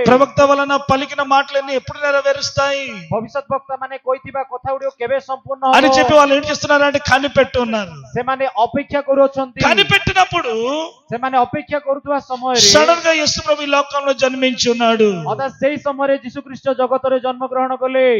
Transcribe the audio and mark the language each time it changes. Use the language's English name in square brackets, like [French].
[Telugu] ప్రవక్త వలన పలికిన మాటలన్నీ ఎప్పుడు నెరవేరుస్తాయి [Odia] ଭବିଷ୍ୟତ ବକ୍ତା ମାନେ କହିଥିବା କଥା ଗୁଡିକ କେବେ ସମ୍ପୂର୍ଣ୍ଣ [Telugu] అని [Odia] ହବ? [Telugu] చెప్పి వాళ్ళు ఏం చేస్తున్నారంటే కనిపెట్టున్నారు. [Odia] ସେମାନେ ଅପେକ୍ଷା କରୁଅଛନ୍ତି। [Telugu] కనిపెట్టినప్పుడు [Odia] ସେମାନେ ଅପେକ୍ଷା କରୁଥିବା ସମୟରେ [Telugu] సడన్ గా యేసు ప్రభు ఈ లోకంలో జన్మించి ఉన్నాడు. [Odia] ଅର୍ଥାତ୍ ସେଇ ସମୟରେ ଯୀଶୁ ଖ୍ରୀଷ୍ଟ ଜଗତରେ ଜନ୍ମ ଗ୍ରହଣ କଲେ।